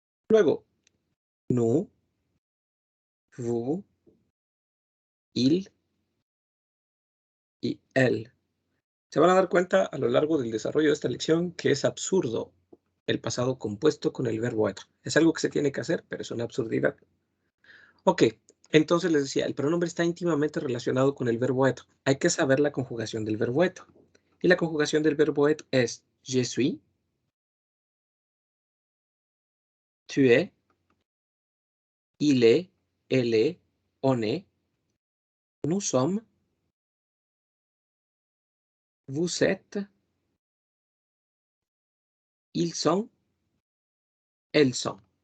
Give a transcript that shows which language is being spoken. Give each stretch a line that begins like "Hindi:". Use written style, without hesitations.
French: Luego, nous, vous, il y elle.
Spanish: Se van a dar cuenta a lo largo del desarrollo de esta lección que es absurdo el pasado compuesto con el verbo être. Es algo que se tiene que hacer, pero es una absurdidad. Ok, entonces les decía, el pronombre está íntimamente relacionado con el verbo être. Hay que saber la conjugación del verbo être. Y la conjugación del verbo être es
French: je suis, tu es, il est, elle est, on est, nous sommes, vous êtes, ils sont, elles sont.